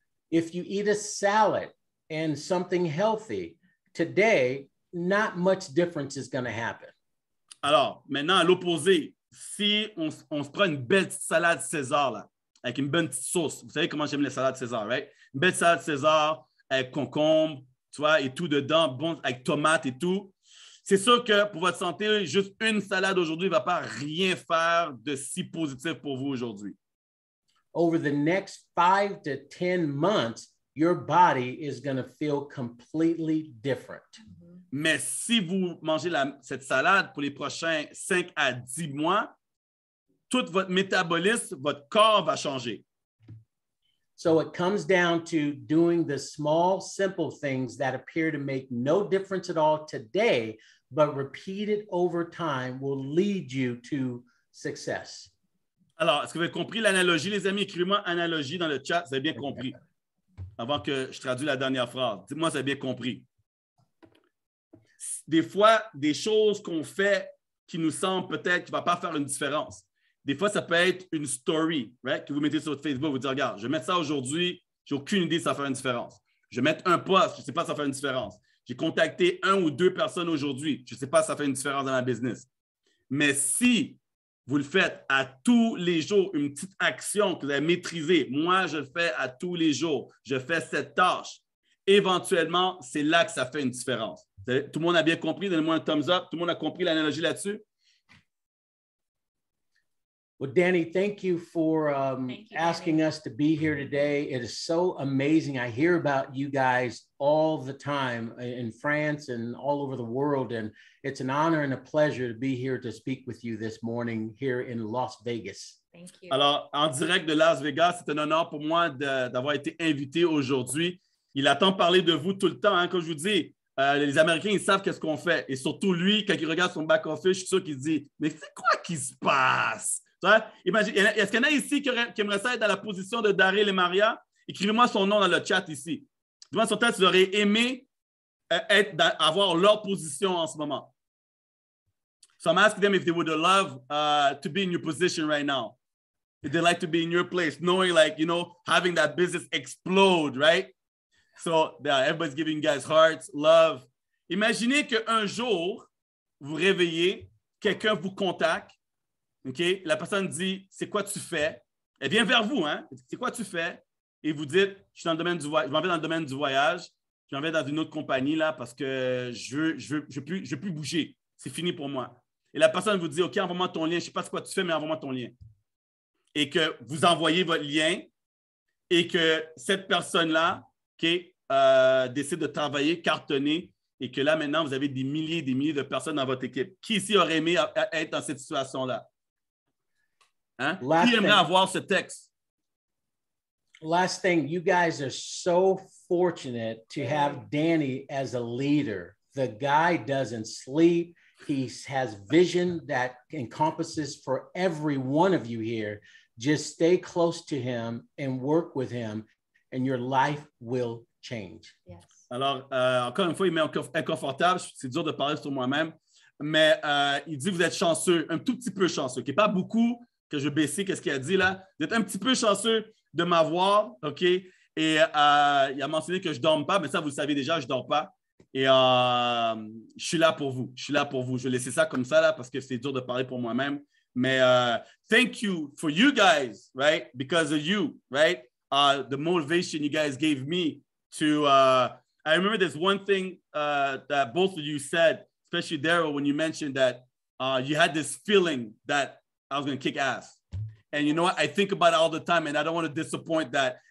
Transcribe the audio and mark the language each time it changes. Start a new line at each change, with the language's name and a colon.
English: If you eat a salad and something healthy, today, not much difference is going to happen.
French: Alors, maintenant, à l'opposé, si on se prend une belle petite salade César, là, avec une bonne petite sauce, vous savez comment j'aime les salades César, right? Une belle salade César, avec concombre, tu vois, et tout dedans, bon, avec tomates et tout. C'est sûr que pour votre santé, juste une salade aujourd'hui ne va pas rien faire de si positif pour vous aujourd'hui. Over the next 5 to 10 months, your body is going to feel completely different. Mais si vous mangez cette salade pour les prochains 5 à 10 mois, tout votre métabolisme, votre corps va changer. So it comes down to doing the small, simple things that appear to make no difference at all today, but repeated over time will lead you to success. Alors, est-ce que vous avez compris l'analogie, les amis? Écrivez-moi analogie dans le chat, vous avez bien compris. Avant que je traduise la dernière phrase. Dites-moi si vous avez bien compris. Des fois, des choses qu'on fait qui nous semblent peut-être qui ne vont pas faire une différence. Des fois, ça peut être une story, right, que vous mettez sur votre Facebook. Vous dites, regarde, je vais mettre ça aujourd'hui, j'ai aucune idée si ça va faire une différence. Je vais mettre un post, je ne sais pas si ça va faire une différence. J'ai contacté 1 ou 2 personnes aujourd'hui, je ne sais pas si ça fait une différence dans ma business. Mais si vous le faites à tous les jours, une petite action que vous avez maîtrisée, moi, je le fais à tous les jours, je fais cette tâche, éventuellement, c'est là que ça fait une différence. Tout le monde a bien compris? Donnez-moi un thumbs up. Tout le monde a compris l'analogie là-dessus?
English: Well, Danny, thank you for asking us to be here today. It is so amazing. I hear about you guys all the time in France and all over the world, and it's an honor and a pleasure to be here to speak with you this morning here in Las Vegas. Thank you.
French: Alors, en direct de Las Vegas, c'est un honneur pour moi d'avoir été invité aujourd'hui. Il attend parler de vous tout le temps, hein, comme je vous dis. Les Américains, ils savent qu'est-ce qu'on fait. Et surtout, lui, quand il regarde son back-office, je suis sûr qu'il se dit « Mais c'est quoi qui se passe? » Imagine, est-ce qu'il y en a ici qui aimeraient ça être dans la position de Daryl et Maria? Écrivez-moi son nom dans le chat ici. Dis-moi sur tête, vous auriez aimé avoir leur position en ce moment. So I'm asking them if they would love to be in your position right now. If they'd like to be in your place, knowing having that business explode, right? So, yeah, everybody's giving you guys hearts, love. Imaginez qu'un jour, vous réveillez, quelqu'un vous contacte, OK? La personne dit, c'est quoi tu fais? Elle vient vers vous, hein? C'est quoi tu fais? Et vous dites, je suis dans le domaine du voyage, je m'en vais dans le domaine du voyage, je m'en vais dans une autre compagnie là parce que je veux plus bouger. C'est fini pour moi. Et la personne vous dit, OK, envoie-moi ton lien. Je ne sais pas ce que tu fais, mais envoie-moi ton lien. Et que vous envoyez votre lien et que cette personne-là, OK, décide de travailler, cartonner, et que là, maintenant, vous avez des milliers de personnes dans votre équipe. Qui ici aurait aimé être dans cette situation-là? Hein? Qui aimerait avoir ce texte?
English: Last thing, you guys are so fortunate to have Danny as a leader. The guy doesn't sleep. He has vision that encompasses for every one of you here. Just stay close to him and work with him, and your life will change. Yes.
French: Alors, encore une fois, il met inconfortable. C'est dur de parler sur moi-même. Mais il dit, vous êtes chanceux, un tout petit peu chanceux. Okay? Pas beaucoup, que je vais baisser, qu'est-ce qu'il a dit là. Vous êtes un petit peu chanceux de m'avoir, OK? Et il a mentionné que je ne dorme pas, mais ça, vous le savez déjà, je ne dors pas. Et je suis là pour vous. Je suis là pour vous. Je vais laisser ça comme ça là parce que c'est dur de parler pour moi-même. Mais
English: thank you for you guys, right? Because of you, right? the motivation you guys gave me to, I remember there's one thing that both of you said, especially Daryl, when you mentioned that you had this feeling that I was going to kick ass. And you know what? I think about it all the time and I don't want to disappoint that.